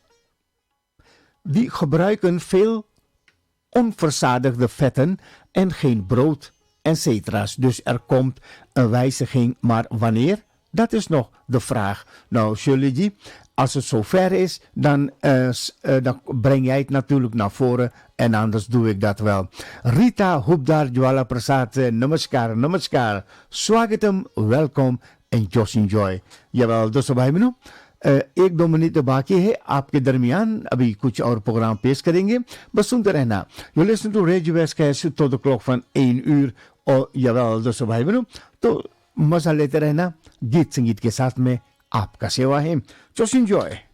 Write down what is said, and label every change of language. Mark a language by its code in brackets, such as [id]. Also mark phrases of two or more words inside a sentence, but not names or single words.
[nl] Die gebruiken veel onverzadigde vetten en geen brood, etc. Dus er komt een wijziging, maar wanneer? Dat is nog de vraag. Nou, Shirley, als het zover is, dan breng jij het natuurlijk naar voren en anders doe ik dat wel. [hi] Rita Hubdar Jwala Prasad, namaskar, namaskar. [nl] Swagatam, welkom en [en] just enjoy. [nl] Jawel, [hi] दोस्तों भाई बहनों, 1-2 मिनट बाकी है आपके दरमियान अभी कुछ और प्रोग्राम पेश करेंगे बस सुनते रहना [en] You listen to Radio SKS [nl] tot de klok van 1 uur [hi] और jawel, दोस्तों भाई बहनों, तो मजा लेते रहना गीत संगीत के साथ में आपका सेवा है [en] Just enjoy.